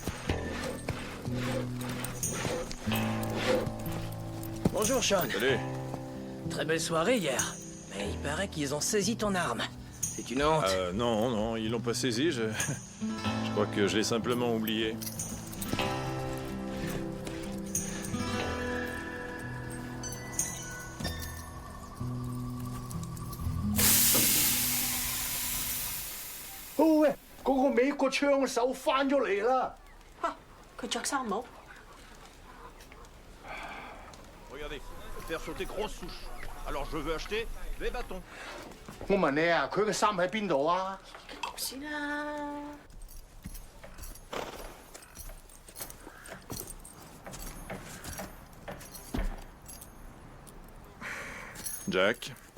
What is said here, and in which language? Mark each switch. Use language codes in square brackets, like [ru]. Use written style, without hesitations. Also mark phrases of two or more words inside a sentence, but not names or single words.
[fr] Bonjour, Sean. Salut. Très belle soirée hier. Mais il paraît qu'ils ont saisi ton arme. C'est une honte. Non, non, ils l'ont pas saisi, je crois que je l'ai simplement oublié. [yue] Oh, 喂，嗰個美國槍手翻咗嚟啦！嚇，佢着衫冇？ [fr] Regardez, faire sauter grosse souche. Alors je veux acheter des bâtons. [yue] 我問你啊，佢嘅衫喺邊度啊？先啦。 Jack.